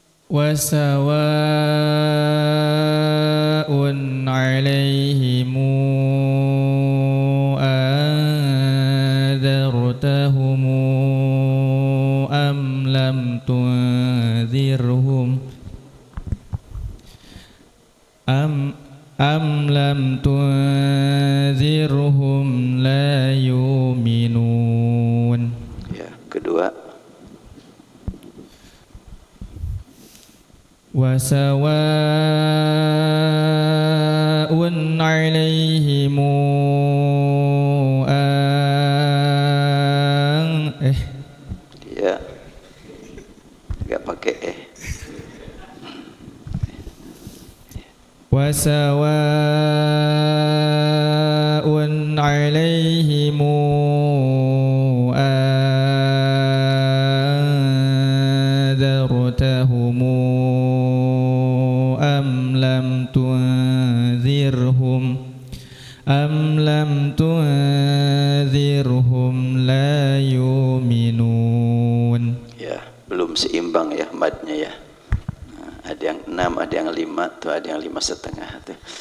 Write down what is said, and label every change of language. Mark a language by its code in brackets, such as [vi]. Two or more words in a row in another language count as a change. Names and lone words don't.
[ar] وَسَوَاءٌ عَلَيْهِمْ أَأَنْذَرْتَهُمْ أَمْ لَمْ تُنْذِرْهُمْ أَمْ لَمْ تُنْذِرْهُمْ لَا يُؤْمِنُونَ. [id] Ya, kedua. [ar] وَسَوَاءٌ عَلَيْهِمْ [id] ya, enggak pakai [ar] وَسَوَاءٌ عَلَيْهِمْ أَأَنْذَرْتَهُمْ أَمْ لَمْ تُنْذِرْهُمْ لَا يُؤْمِنُونَ. [id] Ya, belum seimbang ya madnya ya. Ada yang 6, ada yang 5, tuh ada yang 5,5 tuh.